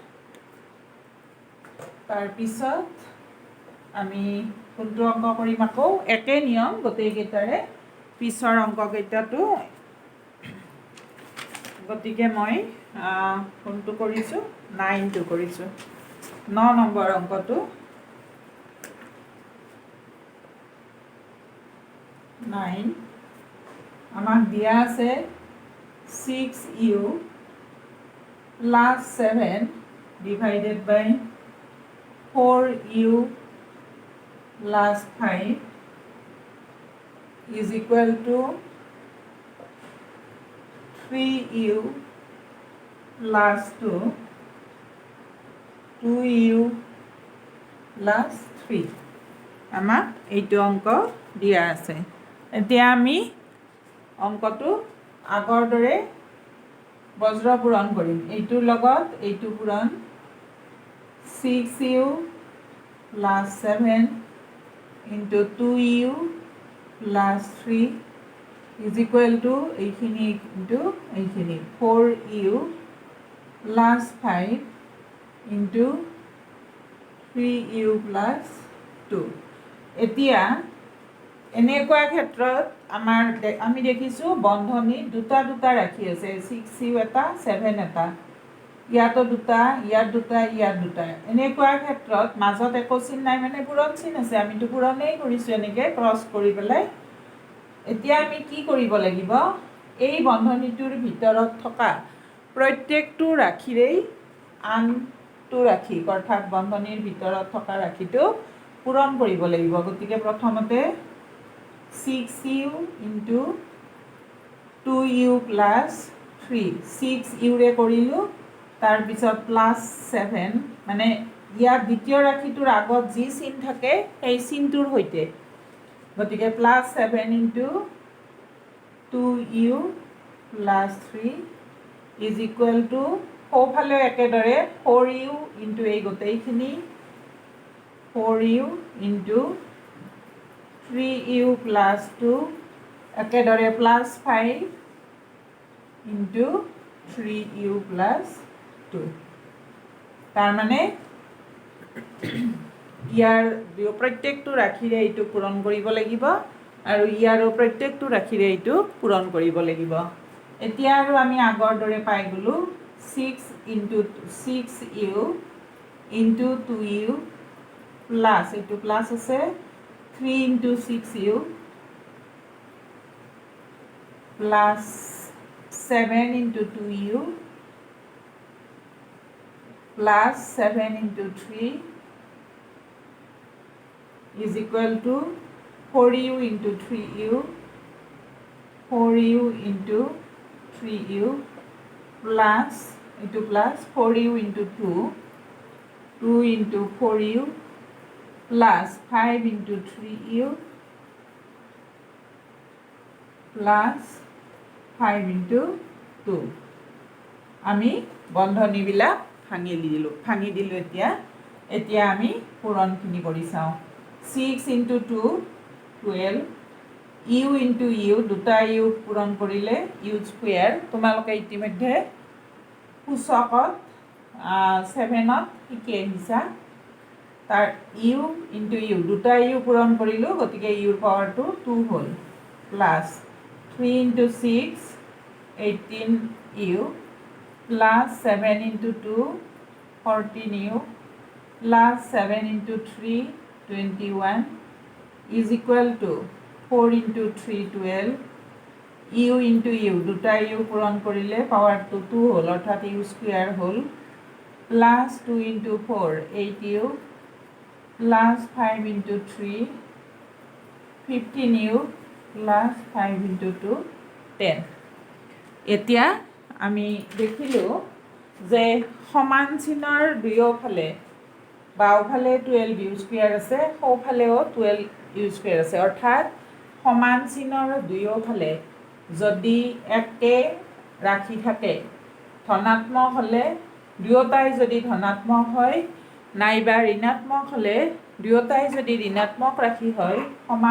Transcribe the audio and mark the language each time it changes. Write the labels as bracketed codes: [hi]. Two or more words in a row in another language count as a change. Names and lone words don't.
[as] তাৰপিছত আমি কোনটো অংক কৰিম আকৌ একে নিয়ম গোটেইকেইটাৰে পিছৰ অংককেইটাটো গতিকে মই কোনটো কৰিছোঁ 9টো কৰিছোঁ 9 নম্বৰ অংকটো 9 আমাক দিয়া আছে [en] 6u plus 7 divided by 4u plus 5 is equal to 3u plus 2 2u plus 3 [as] আমাক এইটো অংক দিয়া আছে এতিয়া আমি অংকটো আগৰ দৰে বজ্ৰ পূৰণ কৰিম এইটোৰ লগত এইটো পূৰণ [en] 6u plus 7 into 2u plus 3 is equal to এইখিনি into এইখিনি 4u plus 5 into 3u plus 2 [as] এতিয়া এনেকুৱা ক্ষেত্ৰত আমি দেখিছোঁ বন্ধনীত দুটা দুটা ৰাখি আছে 6u এটা 7 এটা ইয়াতো দুটা ইয়াত দুটা ইয়াত দুটা এনেকুৱা ক্ষেত্ৰত মাজত একো চিন নাই মানে পূৰণ চিন আছে আমিতো পূৰণেই কৰিছোঁ এনেকৈ ক্ৰছ কৰি পেলাই এতিয়া আমি কি কৰিব লাগিব এই বন্ধনীটোৰ ভিতৰত থকা প্ৰত্যেকটো ৰাশিৰেই আনটো ৰাশি অৰ্থাৎ বন্ধনীৰ ভিতৰত থকা ৰাশিটো পূৰণ কৰিব লাগিব গতিকে প্ৰথমতে [en] 6u into 2u plus 3 [as] 6uৰে কৰিলোঁ তাৰপিছত প্লাছ 7 মানে ইয়াত দ্বিতীয় ৰাশিটোৰ আগত যি চিন থাকে সেই চিনটোৰ সৈতে গতিকে [en] plus 7 into 2u plus 3 is equal to [as] সোঁফালেও একেদৰে [en] 4u into [as] এই গোটেইখিনি [en] 4u into 3u plus 2 একেদৰে প্লাছ 5 into 3u plus 2 তাৰমানে [as] ইয়াৰ প্ৰত্যেকটো ৰাশিৰে এইটো পূৰণ কৰিব লাগিব আৰু ইয়াৰো প্ৰত্যেকটো ৰাশিৰে এইটো পূৰণ কৰিব লাগিব এতিয়া আৰু আমি আগৰ দৰে পাই গ'লোঁ [en] 6 into 6u into 2u plus [as] এইটো প্লাছ আছে [en] 3 into 6u plus 7 into 2u plus 7 into 3 is equal to 4u into 3u 4u into 3u plus into plus 4u into 2 2 into 4u plus 5 into 3u plus 5 into 2 [as] আমি বন্ধনীবিলাক ভাঙি দিলোঁ এতিয়া আমি পূৰণখিনি কৰি চাওঁ 6 [en] into 2 12 u into u [as] দুটা u পূৰণ কৰিলে [en] u square [as] তোমালোকে ইতিমধ্যে সূচকত 7ত শিকি আহিছা তাৰ [en] u into u [as] দুটা u পূৰণ কৰিলোঁ গতিকে uৰ পাৱাৰটো 2 হ'ল [en] plus 3 into 6 18u plus 7 into 2 14u plus 7 into 3 21 is equal to 4 into 3 12 u into u [as] দুটা u পূৰণ কৰিলে পাৱাৰটো 2 হ'ল অৰ্থাৎ u স্কুৱেৰ হ'ল [en] plus 2 into 4 8u plus 5 into 3 15u plus 5 into 2 [as] 10 এতিয়া আমি দেখিলোঁ যে সমান চিনৰ দুয়োফালে বাওঁফালে [en] 12u square [as] আছে সোঁফালেও [en] 12u square [as] আছে অৰ্থাৎ সমান চিনৰ দুয়োফালে যদি একে ৰাশি থাকে ধনাত্মক হ'লে দুয়োটাই যদি ধনাত্মক হয় নাইবা ঋণাত্মক হ'লে দুয়োটাই যদি ঋণাত্মক ৰাশি হয় সমান